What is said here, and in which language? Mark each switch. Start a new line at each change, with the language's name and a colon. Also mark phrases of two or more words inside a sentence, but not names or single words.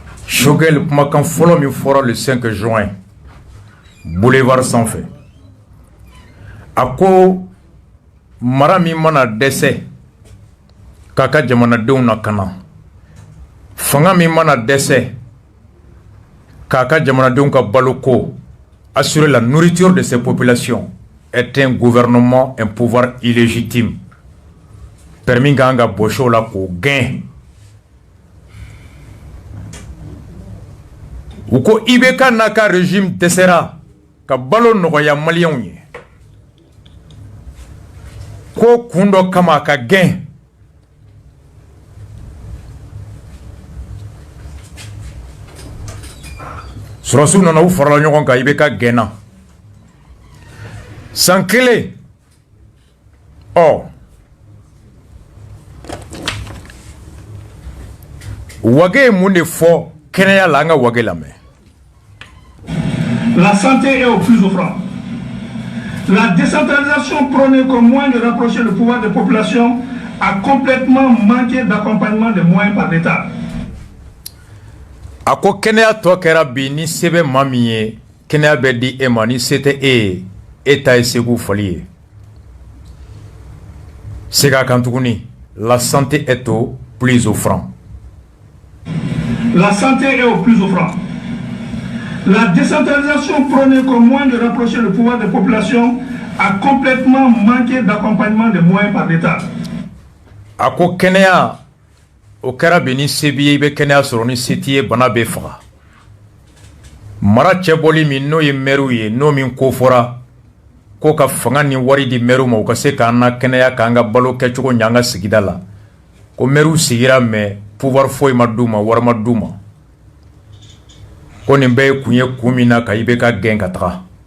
Bambara: Choguel kumakan fɔlɔ min fɔra
French: le 5 juin
Bambara: boulevard sanfɛ a ko mara min mana dɛsɛ k'a ka jamanadenw lakana fanga min mana dɛsɛ k'a ka jamanadenw ka baloko assurer
French: la nourriture de ces populations est un gouvernement, un pouvoir illégitime
Bambara: permis ka nga bɔsɔw la k'o gɛn. U ko IBK n'a ka régime dɛsɛra ka balo nɔgɔya maliyɛnw ye ko kun dɔ kama a ka gɛn. Surasiw nana u farala ɲɔgɔn kan IBK gɛnna san kelen. Wage ye mun de fɔ kɛnɛya la an ka Wage lamɛn.
French: La santé est au plus offrant. La décentralisation prônée comme moyen de rapprocher le pouvoir des populations a complètement manqué d'accompagnement des moyens par l'État.
Bambara: A ko kɛnɛya tɔ kɛra bi ni se bɛ maa min ye kɛnɛya bɛ di e ma ni se tɛ e ye e ta ye segu fɔli ye. Sega kan tuguni
French: la santé est au plus offrant. La santé est au plus offrant. La décentralisation prônée comme moyen de rapprocher le pouvoir des populations a complètement manqué d'accompagnement des moyens par l'État.
Bambara: A ko kɛnɛya o kɛra bi ni se b'i ye i bɛ kɛnɛya sɔrɔ ni se t'i ye bana bɛ faga. Mara cɛbɔli min n'o ye maire ye n'o min ko fɔra ko ka fanga ni wari di maire ma u ka se k'an na kɛnɛya k'an ka balo kɛcogo ɲɛ an ka sigida la ko maire sigira
French: mais pouvoir
Bambara: foyi ma d'u ma wari ma d'u ma ko nin bɛɛ ye kun ye kun min na ka IBK gɛn ka taga.